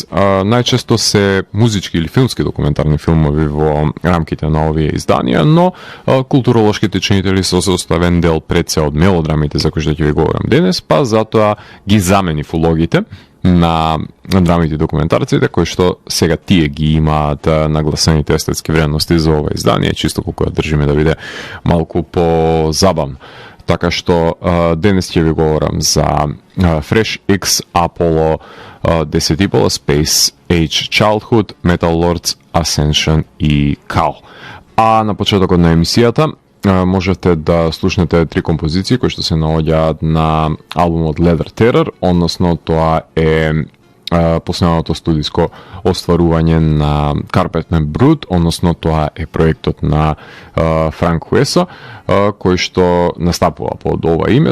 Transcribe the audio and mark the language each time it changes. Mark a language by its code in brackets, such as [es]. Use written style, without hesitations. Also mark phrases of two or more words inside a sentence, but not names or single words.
[mk] Најчесто се музички или филмски документарни филмови во рамките на овие изданија, но културолошките чинители се составен дел пред се од мелодрамите за кои што ќе ви говорам денес, па затоа ги заменив улогите на драмите и документарците, кои што сега тие ги имаат нагласените естетски вредности за ова издание, чисто колку ја држиме да биде малку по-забавно. Така што денес ќе ви говорам за Fresh X, Apollo, Disciple, Space Age Childhood, Metal Lords, Ascension и Kal. А на почетокот на емисијата можете да слушнете три композиции кои што се наоѓаат на албумот Leather Terror, односно тоа е последното студиско остварување на Carpetman Brut, односно тоа е проектот на Франк Уесо, кој што настапува под ова име,